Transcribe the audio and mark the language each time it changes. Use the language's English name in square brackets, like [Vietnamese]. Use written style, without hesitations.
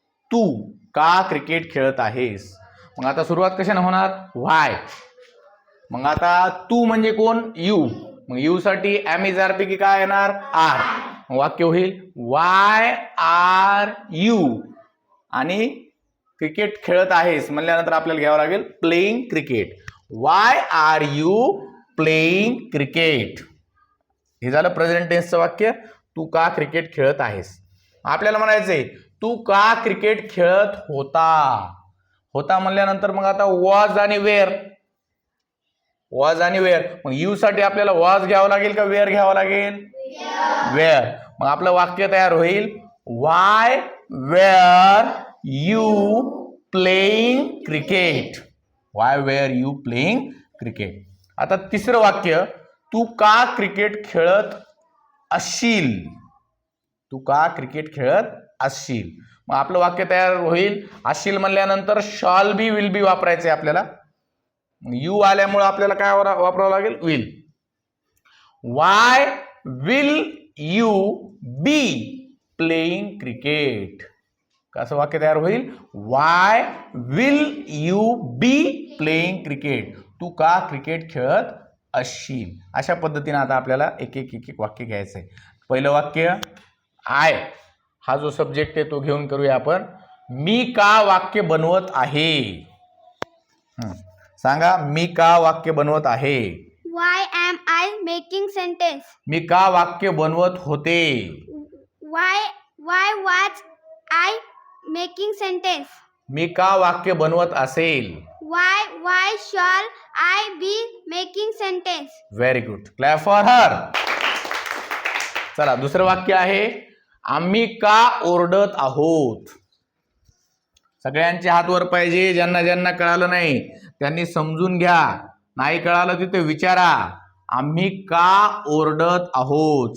[Marathi] तू का क्रिकेट खेळत आहेस? मग आता सुरुवात कशाने होणार? व्हाय. मग आता तू म्हणजे कोण? यू. मग यू साठी एम, इज, आर पैकी काय येणार? आर. वाक्य होईल [English] Why are you. [Marathi] आणि क्रिकेट खेळत आहेस म्हणल्यानंतर आपल्याला घ्यावं लागेल [English] Playing cricket. Why are you playing cricket. [Marathi] हे झालं प्रेझेंट टेन्सचं वाक्य. तू का क्रिकेट खेळत आहेस. आपल्याला म्हणायचंय तू का क्रिकेट खेळत होता म्हणल्यानंतर मग आता वॉज आणि वेअर. वॉज आणि वेअर. मग यू साठी आपल्याला वॉज घ्यावं लागेल का वेअर घ्यावं लागेल? वेअर. मग आपलं वाक्य तयार होईल [English] Why were you playing cricket. Why were you playing cricket. [Marathi] आता तिसरं वाक्य तू का क्रिकेट खेळत असशील. तू का क्रिकेट खेळत असशील. मग आपलं वाक्य तयार होईल असशील म्हणल्यानंतर शॉल बी, विल बी वापरायचे आपल्याला. यू आल्यामुळे आपल्याला काय वापरावं लागेल? [English] Will. Why will you be playing cricket. [Marathi] कसं वाक्य तयार होईल? [English] Why will you be playing cricket. [Marathi] तू का क्रिकेट खेळत असशील. अशा पद्धतीने आता आपल्याला एक एक वाक्य घ्यायचं आहे. पहिलं वाक्य आय, हा जो सब्जेक्ट आहे तो घेऊन करूया आपण. मी का वाक्य बनवत आहे. सांगा, मी का वाक्य बनवत आहे. [English] Why am I making sentence? [Marathi] मी का वाक्य बनवत होते. [English] Why was I making sentence? [Marathi] मी का वाक्य बनवत असेल. [English] Why shall I be making sentence? Very good. Clap for her. [Marathi] चला दुसरं वाक्य आहे आम्ही का ओरडत आहोत. सगळ्यांचे हात वर पाहिजे. ज्यांना ज्यांना कळालं नाही त्यांनी समजून घ्या. नाही कळालं तिथे विचारा. आम्ही का ओरडत आहोत.